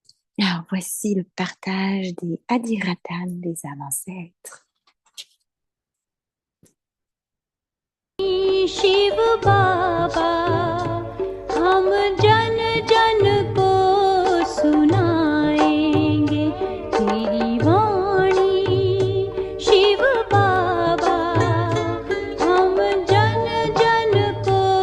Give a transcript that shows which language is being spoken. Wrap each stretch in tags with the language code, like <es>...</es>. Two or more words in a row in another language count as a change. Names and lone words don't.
<fr>Alors, voici le partage des Adiratan des âmes ancêtres.</fr> <hi>शिव बाबा हम जन जन को सुनाएंगे तेरी वाणी शिव बाबा हम जन जन को</hi>